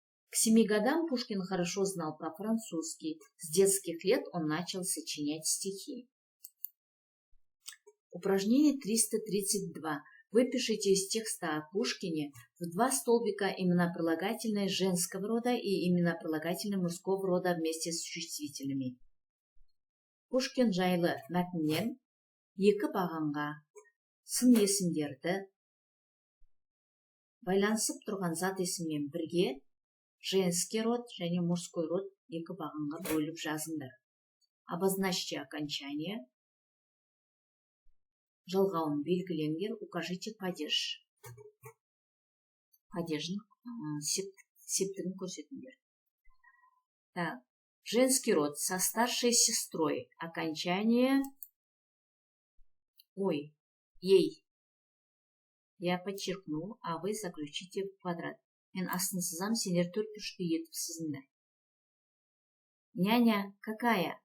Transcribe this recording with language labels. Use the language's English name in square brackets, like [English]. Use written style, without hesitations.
[Russian] К 7 годам Пушкин хорошо знал по-французски. С детских лет он начал сочинять стихи. Упражнение 332. Выпишите из текста о Пушкине в 2 столбика имена прилагательные женского рода и имена прилагательные мужского рода вместе с существительными. [Kazakh] Пушкин жайлы мәтіннен екі бағанға сын есімдерді байланысып тұрған зат есіммен бірге женский род және мужской род екі бағанға бөліп жазыңдар. [Russian] Обозначьте окончание. [Kazakh] Жалғауын белгілеңдер. [Russian] Укажите падеж. [Kazakh] Падеждің септігін көрсетіңдер. [Russian] Так. Женский род со старшей сестрой. Окончание ей. Я подчеркну, а вы заключите в квадрат. [Kazakh] Мен астын сызам, сендер 4 үшті етіп сызыңдар. [Russian] Няня какая?